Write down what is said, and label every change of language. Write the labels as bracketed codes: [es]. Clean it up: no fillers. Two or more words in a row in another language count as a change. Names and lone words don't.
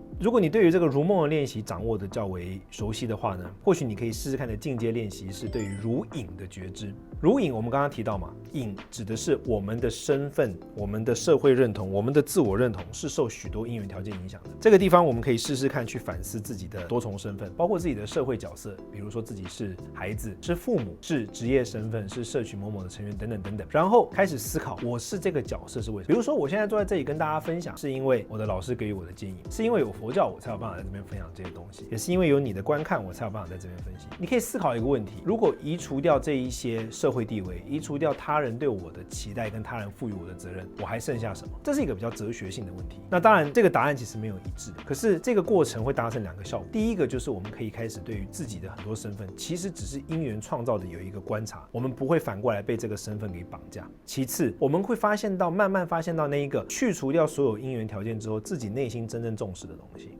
[zh] 如果你對於這個如夢的練習掌握的較為熟悉的話呢，或許你可以試試看的進階練習是對於如影的覺知。如影我們剛剛提到嘛，影指的是我們的身份、我們的社會認同、我們的自我認同是受許多因緣條件影響的。這個地方我們可以試試看去反思自己的多重身份，包括自己的社會角色，比如說自己是孩子、是父母、是職業身份、是社群某某的成员等等等等，然後開始思考我是這個角色是為什麼。比如說我現在坐在這裡跟大家分享，是因為我的老師給予我的建議，是因為有佛教我才有辦法在這邊分享這些東西，也是因為有你的觀看我才有辦法在這邊分析。你可以思考一個問題，如果移除掉這一些社會地位，移除掉他人对我的期待跟他人賦予我的責任，我還剩下什麼？這是一個比較哲學性的問題。那當然这個答案其實沒有一致的，可是這個過程會達成2個效果。第一個就是我們可以開始對於自己的很多身份其實只是因緣創造的有一個觀察，我們不會反過來被這個身份給綁架。其次我們會發現到慢慢發現到那一個去除掉所有因緣條件之後自己內心真正重視的東西。